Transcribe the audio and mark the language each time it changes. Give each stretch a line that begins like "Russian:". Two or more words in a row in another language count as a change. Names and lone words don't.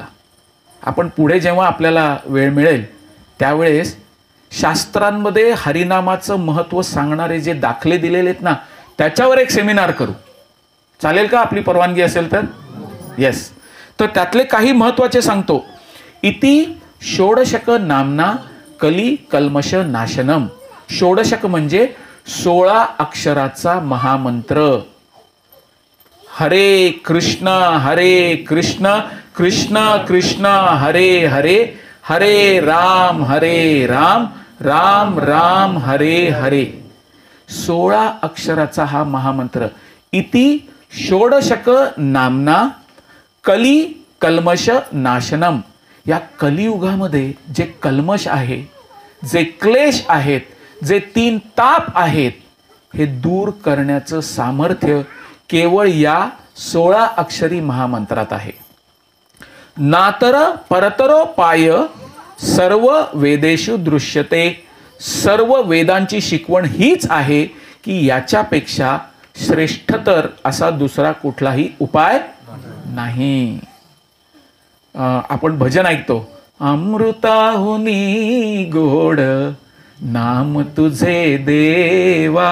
Marathi: आपण पुढे जेव्हा आपल्याला वेळ मिळेल त्यावेळेस शास्त्रांमध्ये हरिनामाचं महत्त्व सांगणारे जे दाखले दिलेले आहेत ना, त्याच्यावर एक सेमिनार करू. चालेल का? आपली परवानगी असेल तर. येस. तर त्यातले काही महत्त्वाचे सांगतो.
Sanskrit: इति षोडशक नामना कली कल्मश नाशनम.
Marathi: षोडशक म्हणजे 16 अक्षराचा महामंत्र.
Sanskrit: हरे कृष्ण कृष्ण कृष्ण हरे हरे, हरे राम राम राम हरे हरे.
Marathi: 16 अक्षराचा हा महामंत्र.
Sanskrit: इति षोडशक नामना कली कल्मश नाशनम.
Marathi: या कलियुगामध्ये जे कल्मश आहे, जे क्लेश आहेत, जे 3 ताप आहेत, हे दूर करण्याचं सामर्थ्य केवळ या 16 अक्षरी महामंत्रात आहे.
Sanskrit: नातर परतरो पाय सर्व वेदेषु दृश्यते.
Marathi: सर्व वेदांची शिकवण हीच आहे की याच्यापेक्षा श्रेष्ठतर असा दुसरा कुठलाही उपाय नाही. आपण भजन ऐकतो, अमृताहुनी गोड नाम तुझे देवा.